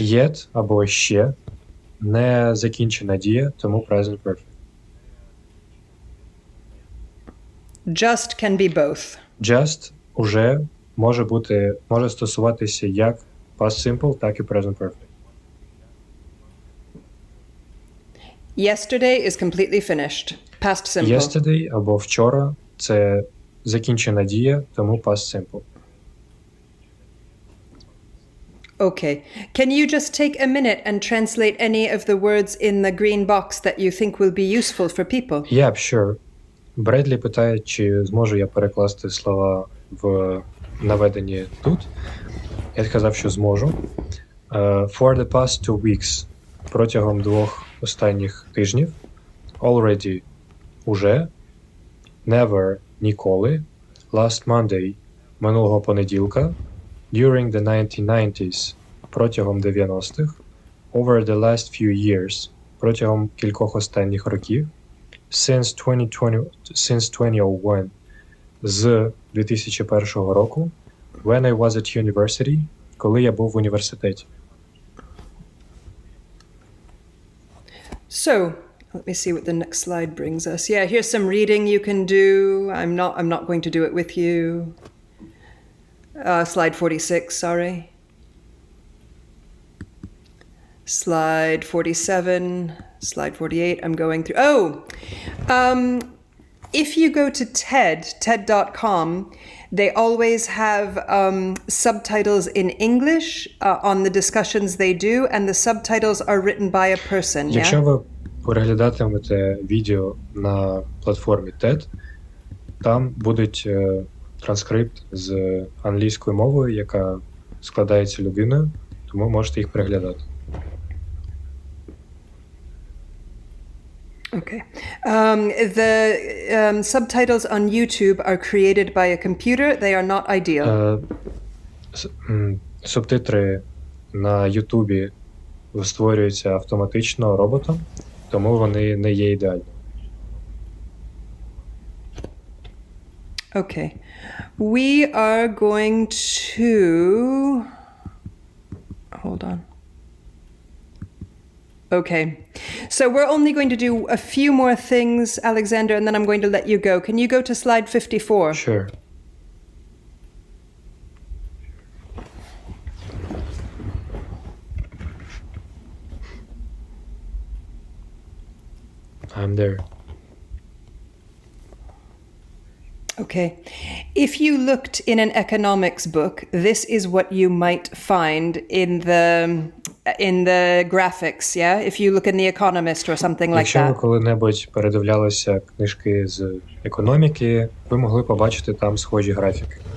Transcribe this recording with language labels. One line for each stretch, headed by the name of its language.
Ukrainian: Yet або ще не закінчена дія, тому present perfect.
English: Just can be both.
Ukrainian: Just уже може стосуватися як past simple, так і present perfect.
English: Yesterday is completely finished. Past simple.
Ukrainian: Yesterday або вчора це закінчена дія, тому past simple.
English: Okay. Can you just take a minute and translate any of the words in the green box that you think will be useful for people? Yeah, sure.
Ukrainian: Бредлі питає, чи зможу я перекласти слова в наведені тут. Я сказав, що зможу.
English: For the past 2 weeks.
Ukrainian: Протягом 2 останніх тижнів.
English: Already.
Ukrainian: Уже.
English: Never.
Ukrainian: Ніколи.
English: Last Monday.
Ukrainian: Минулого понеділка.
English: During the 1990s –
Ukrainian: протягом 90-х.
English: Over the last few years –
Ukrainian: протягом кількох останніх років.
English: Since 2001 –
Ukrainian: з 2001 року.
English: When I was at university –
Ukrainian: коли я був в університеті.
English: So, let me see what the next slide brings us. Yeah, here's some reading you can do. I'm not going to do it with you. Slide 46, sorry. Slide 47, slide 48, I'm going through. If you go to TED.com, they always have subtitles in English on the discussions they do, and the subtitles are written by a person.
Ukrainian: Якщо ви переглядатимете відео на платформі TED, там будуть транскрипт з англійською мовою, яка складається людиною, тому можете їх переглядати.
English: Okay. The subtitles on YouTube are created by a computer. They are not ideal.
Ukrainian: Субтитри на Ютубі створюються автоматично роботом, тому вони не є ідеальні.
English: Okay. We are going to... Hold on. Okay. So we're only going to do a few more things, Alexander, and then I'm going to let you go. Can you go to slide 54? Sure. I'm there. Okay. If you looked in an economics book, this is what you might find in the graphics, yeah? If you look in The Economist or something like
Ukrainian: Якщо ви
English: that.
Ukrainian: коли-небудь передивлялися книжки з економіки, ви могли побачити там схожі графіки.